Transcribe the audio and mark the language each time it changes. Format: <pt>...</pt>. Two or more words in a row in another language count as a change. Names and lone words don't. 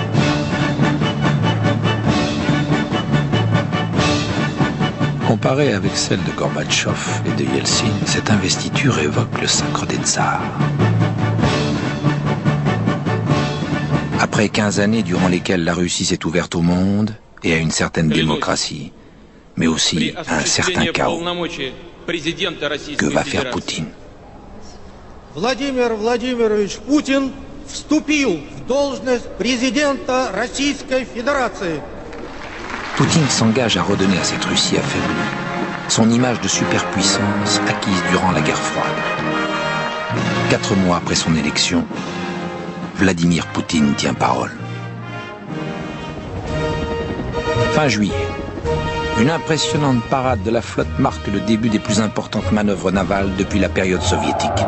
<fr>Comparée avec celle de Gorbatchev et de Yeltsin, cette investiture évoque le sacre des tsars. Après 15 années durant lesquelles la Russie s'est ouverte au monde et à une certaine démocratie, mais aussi à un certain chaos, que va faire Poutine ?</fr> <ru>Владимир Владимирович Путин вступил в должность президента Российской Fédération.</ru> <fr>Poutine s'engage à redonner à cette Russie affaiblie son image de superpuissance acquise durant la guerre froide. 4 mois après son élection, Vladimir Poutine tient parole. Fin juillet, une impressionnante parade de la flotte marque le début des plus importantes manœuvres navales depuis la période soviétique.</fr>